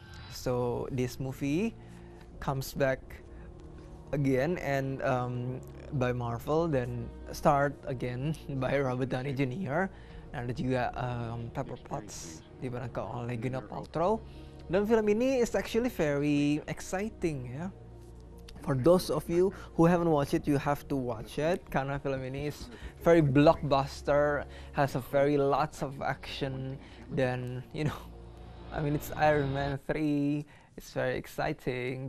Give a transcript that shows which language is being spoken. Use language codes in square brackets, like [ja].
[en] So this movie comes back again and by Marvel, dan start again by Robert Downey Jr. [id] Dan ada juga Pepper Potts diperankan oleh Gwyneth Paltrow. Dan film ini [en] is actually very exciting ya. For those of you who haven't watched it, you have to watch it [id] karena film ini [en] is very blockbuster, has a very lots of action, dan I mean it's Iron Man 3, it's very exciting.